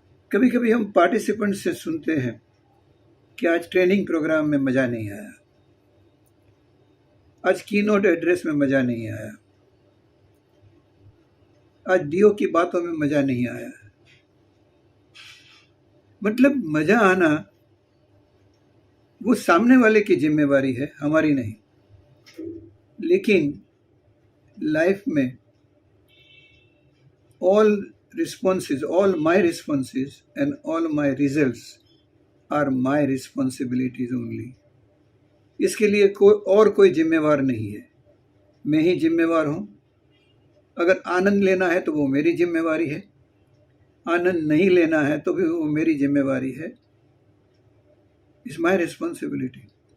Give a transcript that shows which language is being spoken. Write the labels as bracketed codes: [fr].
[hi] कभी कभी हम पार्टिसिपेंट से सुनते हैं कि आज ट्रेनिंग प्रोग्राम में मज़ा नहीं आया, आज कीनोट एड्रेस में मज़ा नहीं आया, आज डीओ की बातों में मज़ा नहीं आया। मतलब मज़ा आना वो सामने वाले की जिम्मेवारी है, हमारी नहीं। लेकिन लाइफ में [en] all responses, all my responses and all my results are my responsibilities only. [hi] इसके लिए कोई जिम्मेवार नहीं है, मैं ही जिम्मेवार हूँ। अगर आनंद लेना है तो वो मेरी जिम्मेवारी है, आनंद नहीं लेना है तो भी वो मेरी जिम्मेवारी है। [en] It's my responsibility.